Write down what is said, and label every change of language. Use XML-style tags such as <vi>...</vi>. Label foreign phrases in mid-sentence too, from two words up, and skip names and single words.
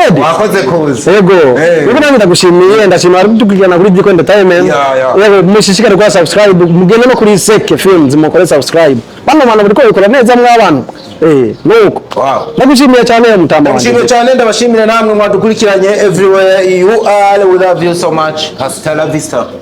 <rn>wakoze kuza yego yego nanjye ndagushimiye ndashimira ari dukurikirana kuri Diko Entertainment yego mushishikare kwa subscribe mugende no kuri Iseke Films mukore subscribe bano bantu bariko bikora neza mw'abantu nuko ndagushimiye cyane mutamba wanjye ndagushimiye cyane ndabashimire namwe mwadukurikiranye</rn> <en>everywhere you are, we love you so much.</en> <es>Hasta la vista.</es>